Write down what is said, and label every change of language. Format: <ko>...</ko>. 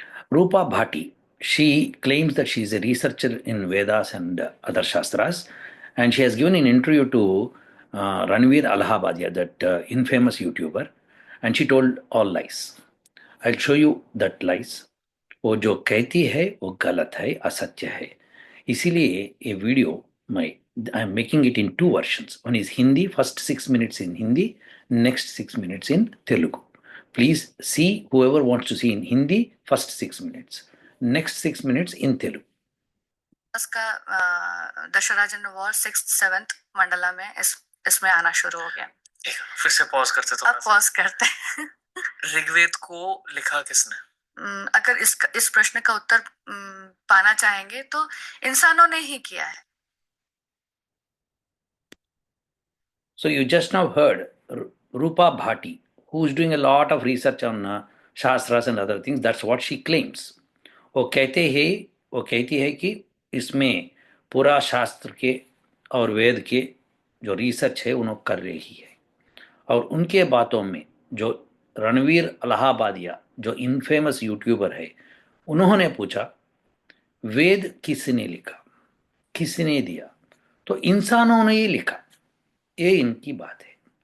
<en>Rupa Bhati, she claims that she is a researcher in Vedas and other Shastras, and she has given an interview to Ranveer Allahabadia, that infamous YouTuber, and she told all lies. I'll show you that lies.</en> <hi>वो जो कहती है वो गलत है, असत्य है. इसीलिए ये वीडियो मैं</hi> <en>I am making it in two versions. One is Hindi, first 6 minutes in Hindi, next 6 minutes in Telugu. Please see, whoever wants to see in Hindi, first 6 minutes, next 6 minutes in Telugu.</en> <hi>उसका दशराजन war 6th 7th Mandla में इसमें आना शुरू हो गया. फिर से pause करते तो अब पॉज करते हैं. ऋग्वेद को लिखा किसने? अगर इस प्रश्न का उत्तर पाना चाहेंगे तो इंसानों ने ही किया है.</hi> <en>So you just now heard Rupa Bhati, who is doing a lot of research on Shastras and other things. That's what she claims.</en> <hi>वो कहती है कि इसमें पूरा शास्त्र के और वेद के जो रिसर्च है उन्होंने कर रही है. और उनके बातों में जो रणवीर अलाहाबादिया, जो इनफेमस यूट्यूबर है, उन्होंने पूछा वेद किसने लिखा, किसने दिया, तो इंसानों ने ही लिखा. ये इनकी बात है.</hi>